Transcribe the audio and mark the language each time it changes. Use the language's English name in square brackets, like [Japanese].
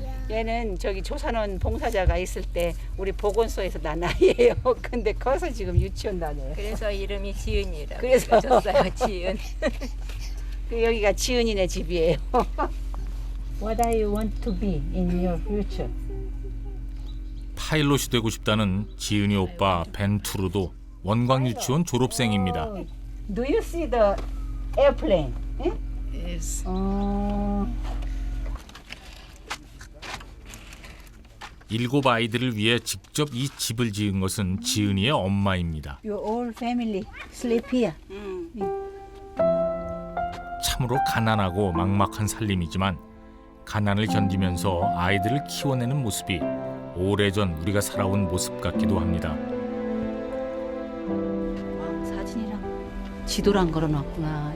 [Korean] 얘는 저기 조산원 봉사자가 있을 때 우리 보건소에서 난 아이예요. 근데 커서 지금 유치원 다녀요. 그래서 이름이 지은이라고 그래서 붙였어요. 지은. 여기가 지은이네 집이에요. [English] What do you want to be in your future? [Korean] 파일럿이 되고 싶다는 지은이 오빠 벤투르도 원광 유치원 졸업생입니다. [English] Do you see the airplane? Yes. [Korean] 일곱 아이들을 위해 직접 이 집을 지은 것은 지은이의 엄마입니다. [English] Your whole family sleep here. [Korean] 참으로 가난하고 막막한 살림이지만 가난을 견디면서 아이들을 키워내는 모습이 오래전 우리가 살아온 모습 같기도 합니다. 사진이랑 지도랑 걸어놨구나.